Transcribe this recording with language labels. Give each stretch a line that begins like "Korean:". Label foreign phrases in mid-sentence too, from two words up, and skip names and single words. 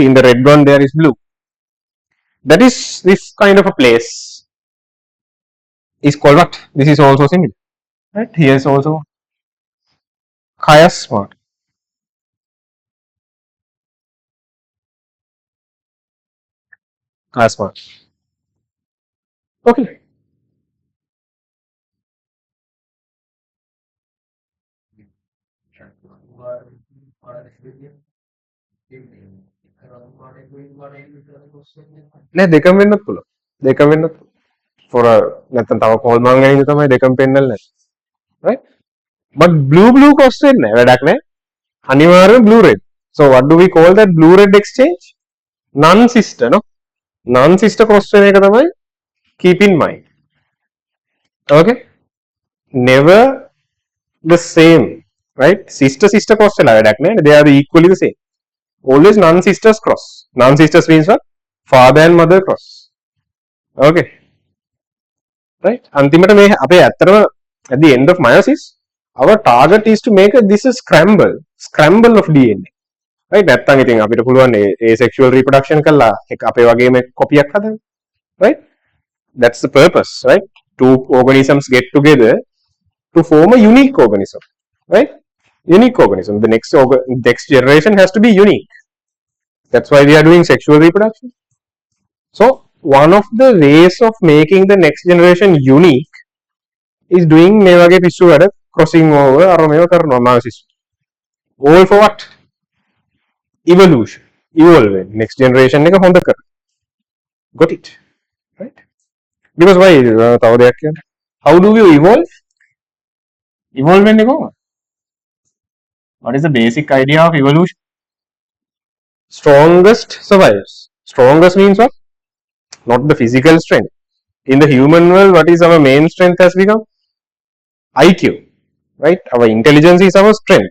English: In the red one there is blue. That is this kind of a place is called what? This is also similar. Right? Here is also chiasma. Chiasma.
Sinhala: Okay. නෑ දෙකම වෙන්නත් පුළුවන්. දෙකම වෙන්නත් පුළුවන්.
English: For a
Sinhala: නැත්තම් තව කෝල් මං ගැනීම තමයි දෙකම පෙන්නන්නේ නැහැ.
English: Right? But blue cross
Sinhala: වෙන්නේ නැහැ. වැඩක් නැහැ. අනිවාර්යයෙන්
English: blue red. So what do we call that blue red exchange? Non sister, no? Non sister cross
Sinhala: වෙන එක තමයි
English: keep in mind. Okay? Never the same. Right? Sister cross
Sinhala: වෙලා වැඩක් නැහැ.
English: They are equally the same. Always non sisters cross. Non sisters means what? Father and mother cross. Okay. Right?
Sinhala: අන්තිමට මේ අපේ ඇත්තටම
English: at the end of meiosis, our target is to make this a scramble of DNA. Right?
Sinhala: නැත්තම් ඉතින් අපිට පුළුවන්
English: asexual reproduction
Sinhala: කළා අපේ වගේම කොපියක් හදන්න.
English: Right? That's the purpose, right? Two organisms get together to form a unique organism. Right? Unique organism. The next generation has to be unique. That's why we are doing sexual reproduction. So one of the ways of making the next generation unique is doing
Sinhala: මේ වගේ පිස්සු වැඩ
English: crossing over
Sinhala: අර මේව කරනවා
English: meiosis. All for what? Evolution. Evolve. Next generation
Sinhala: එක හොඳ කර.
English: Got it? Right? Because why?
Sinhala: තව දෙයක් කියන්න.
English: How do you evolve?
Sinhala: Evolve වෙන්නේ කොහොමද?
English: What is the basic idea of evolution? Strongest survives. Strongest means what? Not the physical strength. In the human world, what is our main strength has become? IQ. Right? Our intelligence is our strength.